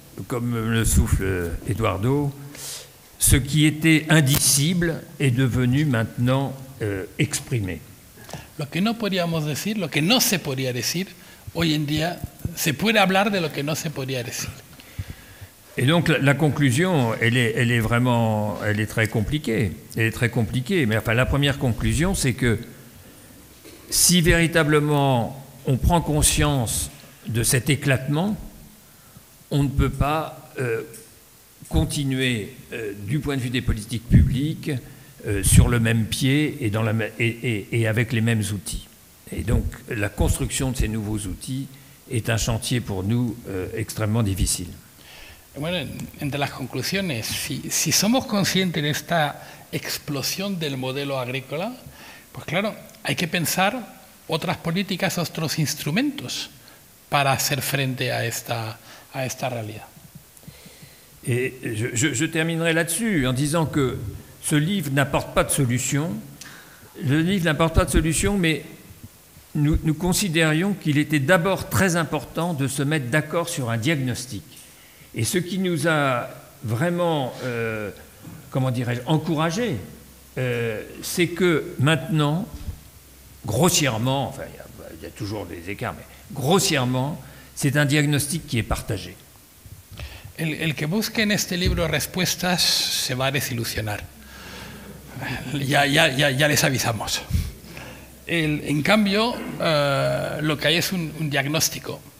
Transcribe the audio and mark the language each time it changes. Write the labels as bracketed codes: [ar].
[fr] comme le souffle Eduardo, ce qui était indicible est devenu maintenant exprimé. [es] Lo que no podíamos decir, lo que no se podía decir, hoy en día se puede hablar de lo que no se podía decir. [fr] Et donc la conclusion, elle est très compliquée. Elle est très compliquée. Mais enfin, la première conclusion, c'est que si véritablement on prend conscience de cet éclatement, on ne peut pas continuer du point de vue des politiques publiques sur le même pied et avec les mêmes outils. Et donc la construction de ces nouveaux outils est un chantier pour nous extrêmement difficile. [es] Bueno, entre las conclusiones, si somos conscientes de esta explosión del modelo agrícola, pues claro, hay que pensar otras políticas, otros instrumentos para hacer frente a esta realidad. [fr] Et je terminerai là-dessus en disant que ce livre n'apporte pas de solution. Le livre n'apporte pas de solution, mais nous considérions qu'il était d'abord très important de se mettre d'accord sur un diagnostic. Et ce qui nous a vraiment, comment dirais-je, encouragé, c'est que maintenant, grossièrement, enfin il y a toujours des écarts, mais grossièrement, c'est un diagnostic qui est partagé. [es] El que busque en este libro respuestas se va a desilusionar. Ya les avisamos. En cambio, lo que hay es un diagnóstico.